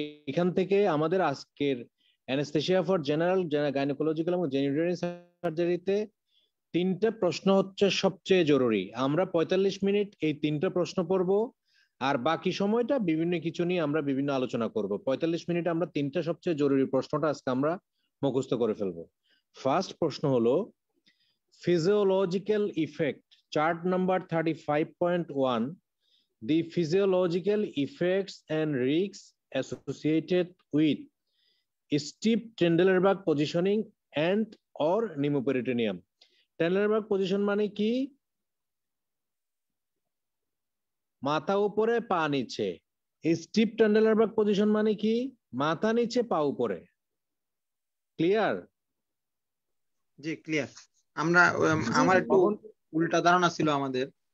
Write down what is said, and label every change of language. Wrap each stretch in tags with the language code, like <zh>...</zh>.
<bn>এখান থেকে আমাদের আজকের অ্যানেস্থেসিয়া ফর জেনারেল, গাইনোকোলজিক্যাল এবং জেনারেল সার্জারিতে 3টা প্রশ্ন হচ্ছে সবচেয়ে জরুরি। আমরা 45 মিনিট এই 3টা প্রশ্ন পড়ব, আর বাকি সময়টা বিভিন্ন কিছু নিয়ে আমরা বিভিন্ন আলোচনা করব। 45 মিনিট আমরা 3টা সবচেয়ে জরুরি প্রশ্নটা আজকে আমরা মুখস্থ করে ফেলবো। ফার্স্ট প্রশ্ন হলো</bn> <en>physiological effect, chart number 35.1. The physiological effects and risks associated with steep Trendelenburg positioning and or pneumoperitoneum.</en> <bn>Trendelenburg position মানে কি? মাথা উপরে পা নিচে। স্টিপ Trendelenburg position মানে কি? মাথা নিচে পা উপরে। ক্লিয়ার? জি ক্লিয়ার। আমরা আমার একটু উল্টা ধারণা ছিল আমাদের।</bn>